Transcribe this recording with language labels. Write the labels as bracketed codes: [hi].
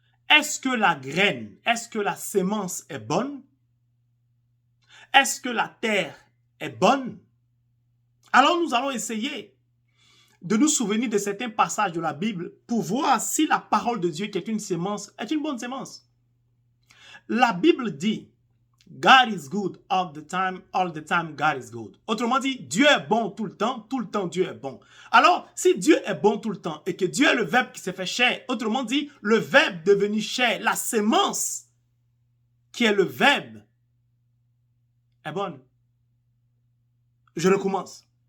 [fr] Est-ce que la graine, est-ce que la semence est bonne? Est-ce que la terre est bonne? Alors nous allons essayer de nous souvenir de certains passages de la Bible pour voir si la parole de Dieu qui est une sémence est une bonne sémence. La Bible dit [en] God is good all the time God is good. [fr] Autrement dit, Dieu est bon tout le temps Dieu est bon. Alors, si Dieu est bon tout le temps et que Dieu est le Verbe qui s'est fait chair, autrement dit, le Verbe devenu chair, la sémence qui est le Verbe est bonne. Je recommence.